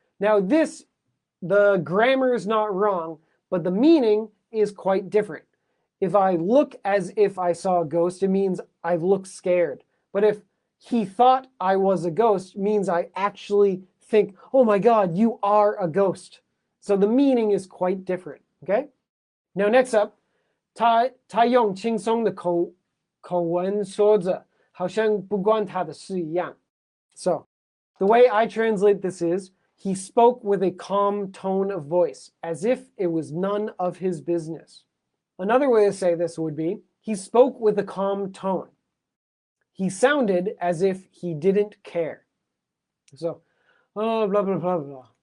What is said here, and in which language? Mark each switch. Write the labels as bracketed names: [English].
[English] Now the grammar is not wrong, but the meaning is quite different. If I look as if I saw a ghost, it means I look scared. But if he thought I was a ghost, it means I actually think, oh my God, you are a ghost. So the meaning is quite different. Okay? Now next up, [Chinese] 他用轻松的口吻说着，好像不关他的事一样。 [English] So the way I translate this is, he spoke with a calm tone of voice, as if it was none of his business. Another way to say this would be, he spoke with a calm tone. He sounded as if he didn't care. So, oh, blah, blah, blah, blah.